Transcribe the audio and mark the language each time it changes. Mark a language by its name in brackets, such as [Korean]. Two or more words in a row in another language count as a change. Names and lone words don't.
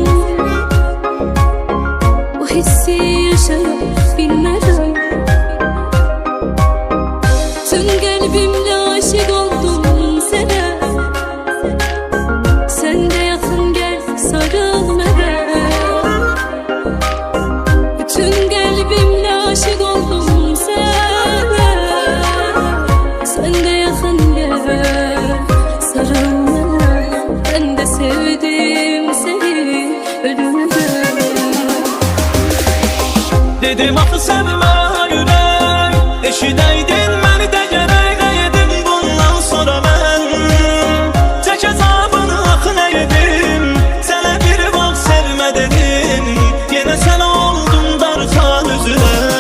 [Azerbaijani] o hissi yaşayıp bilmərəm. [Turkish] Tüm kalbimle aşık oldum sana. Sen de yakın gel sarıl bana. Tüm kalbimle aşık oldum sana. Sen de yakın gel sarıl bana. Ben de sevdim seni ölümden. [Azerbaijani] Dedim axı sevmə ürək, eşidəydin məni də gərək nəyədim bundan sonra mən. Çək əzabını axı nəyədim, sənə bir vaxt sevmə dedim, yenə sən oldun darxan üzrə.